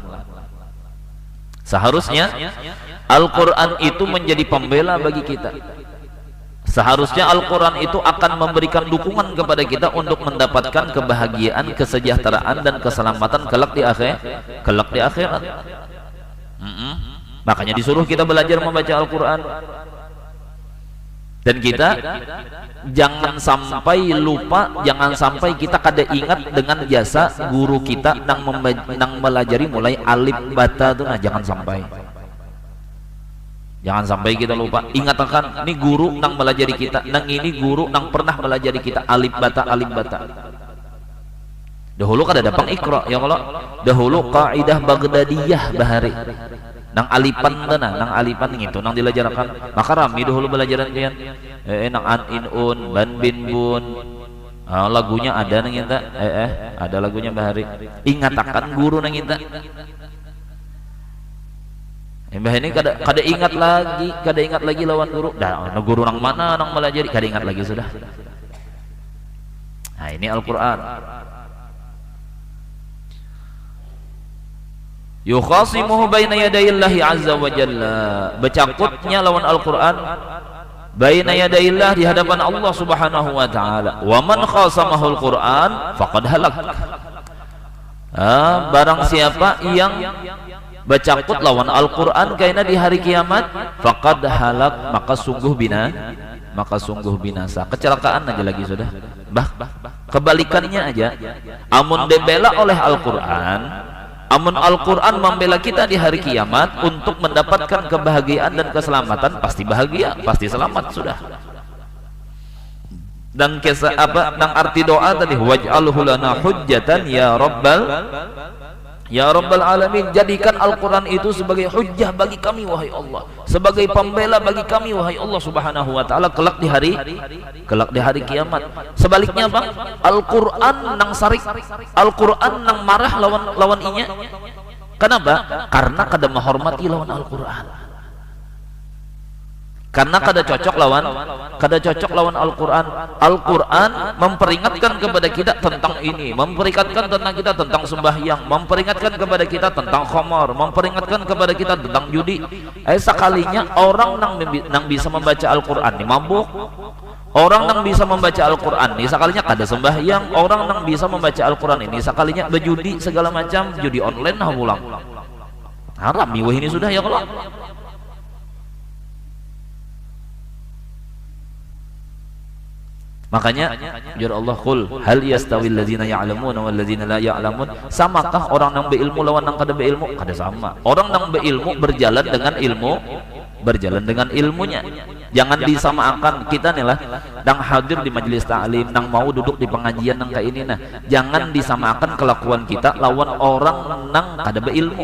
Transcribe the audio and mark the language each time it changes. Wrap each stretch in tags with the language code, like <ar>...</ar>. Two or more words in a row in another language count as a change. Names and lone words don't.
<id>Seharusnya Al-Quran itu menjadi pembela bagi kita. Seharusnya Al-Quran itu akan memberikan dukungan kepada kita untuk mendapatkan kebahagiaan, kesejahteraan dan keselamatan kelak di akhirat. Makanya disuruh kita belajar membaca Al-Quran.</id> <bjn>Dan kita jangan sampai lupa, jangan sampai kita kada ingat dengan jasa guru kita nang melajari mulai alif bata tuh, nah jangan sampai.</bjn> <id>Jangan sampai kita lupa.</id> <bjn>Ingatkan, ini guru nang melajari kita, nang ini guru nang pernah melajari kita alif bata alif bata. Dahulu kada ada pengikra ya kalau dahulu kaidah Baghdadiyah bahari. Nang alipan tanah, nang alipan gitu, nang dilajarkan. Maka rami dahulu belajaran kalian. Nang an in un, ban bin bun. Lagunya ada nang kita. Ada lagunya bahari. Ingatkan guru nang kita. Mbah ini kada ingat lagi lawan guru. Dah guru nang mana nang melajari kada ingat lagi sudah. Nah ini Al-Qur'an.</bjn> <ar>يخاصمه بين يدي الله عز وجل.</ar> <bjn>Bercakutnya lawan Al-Qur'an</bjn> <ar>بين يدي الله</ar> <bjn>di hadapan Allah</bjn> <ar>سبحانه وتعالى. ومن خاصمه القرآن فقد هلك.</ar> <bjn>Barang siapa yang bercakut lawan Al-Qur'an kaina di hari kiamat</bjn> <ar>فقد هلك,</ar> <bjn>maka sungguh binasa. Kecelakaan aja lagi sudah. Kebalikannya aja. Amun dibela oleh Al-Qur'an, amun Al-Qur'an membela kita di hari kiamat untuk mendapatkan kebahagiaan dan keselamatan, pasti bahagia, pasti selamat sudah. Dan kisah apa nang arti doa tadi,</bjn> <ar>واجعله لنا حجة يا رب العالمين,</ar> <bjn>jadikan Al-Qur'an itu sebagai hujjah bagi kami wahai Allah, sebagai pembela bagi kami wahai Allah</bjn> <ar>سبحانه وتعالى</ar> <bjn>kelak di hari kiamat. Sebaliknya Bang, Al-Qur'an nang sarik, Al-Qur'an nang marah lawan inya. Kenapa? Karena kada menghormati lawan Al-Qur'an. Karena kada cocok lawan Al-Qur'an.</bjn> <id>Al-Qur'an memperingatkan kepada kita tentang ini, memperingatkan tentang kita tentang sembahyang, memperingatkan kepada kita tentang khamar, memperingatkan kepada kita tentang judi.</id> <bjn>Sekalinya orang nang bisa membaca Al-Qur'an ini mabuk. Orang nang bisa membaca Al-Qur'an ini sekalinya kada sembahyang. Orang nang bisa membaca Al-Qur'an ini sekalinya berjudi segala macam, judi online nah pulang. Haram ini sudah ya kalau. Makanya jur Allah,</bjn> <ar>قل هل يستوي الذين يعلمون والذين لا يعلمون,</ar> <bjn>samakah orang yang berilmu lawan yang kada berilmu? Kada sama.</bjn> <id>Orang yang berilmu berjalan dengan ilmunya.</id> <bjn>Jangan disamakan kita nih lah nang hadir di majelis ta'lim, nang mau duduk di pengajian nang kayak ini nah. Jangan disamakan kelakuan kita lawan orang nang kada beilmu.</bjn>